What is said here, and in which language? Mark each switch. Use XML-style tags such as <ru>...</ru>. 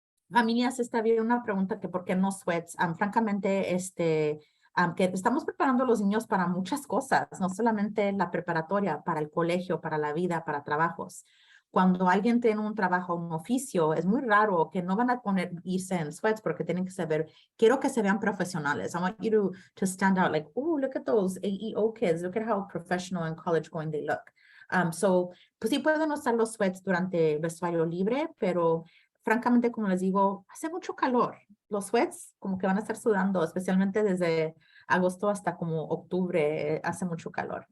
<es>Familias, esta había una pregunta que por qué no sweats. Francamente, que estamos preparando a los niños para muchas cosas, no solamente la preparatoria, para el colegio, para la vida, para trabajos. Cuando alguien tiene un trabajo, un oficio, es muy raro que no van a irse en sweats porque tienen que saber, quiero que se vean profesionales.</es> <en>I want you to stand out like, oh, look at those AEO kids. Look at how professional and college going they look.</en> <es>So, pues sí pueden usar los sweats durante el vestuario libre, pero francamente, como les digo, hace mucho calor. Los sweats como que van a estar sudando, especialmente desde agosto hasta como octubre, hace mucho calor.</es>